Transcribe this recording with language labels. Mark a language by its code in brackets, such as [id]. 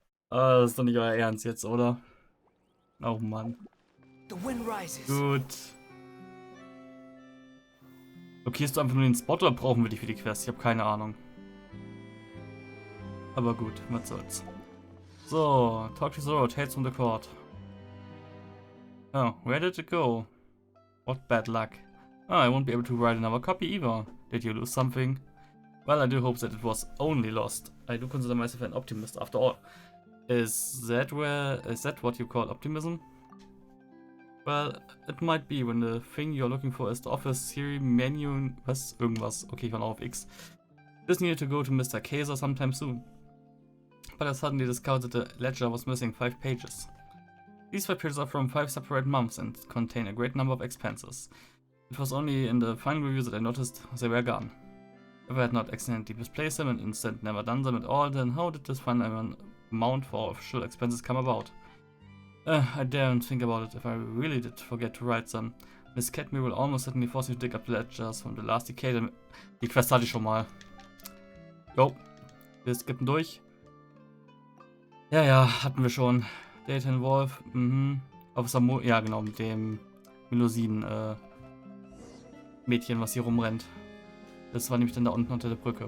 [de] Das ist doch nicht euer Ernst jetzt, oder? Oh Mann. [en] The wind rises. [de] Gut. Blockierst du einfach nur den Spot oder brauchen wir dich für die Quest? Ich habe keine Ahnung. Aber gut, was soll's. [en] So, talk to the road, hates from the court. Oh, where did it go? What bad luck. Oh, I won't be able to write another copy either. Did you lose something? Well, I do hope that it was only lost. I do consider myself an optimist after all. Is that what you call optimism? Well, it might be when the thing you're looking for is the office Siri menu. [de] Was? Irgendwas. Okay, ich war noch auf X. [en] Just needed to go to Mr. Kaiser sometime soon. But I suddenly discovered that the ledger was missing 5 pages. These 5 pages are from 5 separate months and contain a great number of expenses. It was only in the final review that I noticed they were gone. If I had not accidentally misplaced them and instead never done them at all, then how did this final amount for official expenses come about? I daren't think about it if I really did forget to write them. Miss Catme will almost certainly force me to dig up the ledgers from the last decade. [de] Die Quest hatte ich schon mal. Jo, wir skippen durch. Ja, hatten wir schon. Data Wolf, Auf Samu, ja genau, mit dem Melusinen, Mädchen, was hier rumrennt. Das war nämlich dann da unten unter der Brücke.